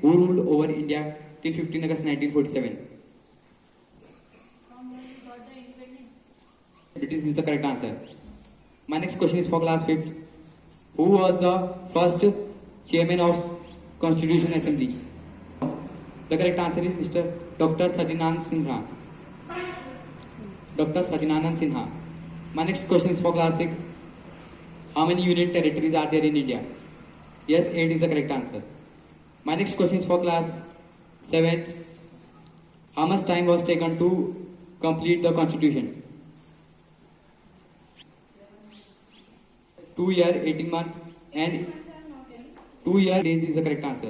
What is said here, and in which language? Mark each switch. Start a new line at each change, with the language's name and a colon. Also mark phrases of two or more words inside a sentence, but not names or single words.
English: Who ruled over India till 15 August 1947? British is the correct answer. My next question is for class 5th. Who was the first chairman of Constitution Assembly? The correct answer is Mr. Dr. Sajinand Sinha. Dr. Sajinanand Sinha. My next question is for class 6. How many union territories are there in India? Yes, 8 is the correct answer. My next question is for class 7. How much time was taken to complete the constitution? 2 years, 18 months, and 2 years days is the correct answer.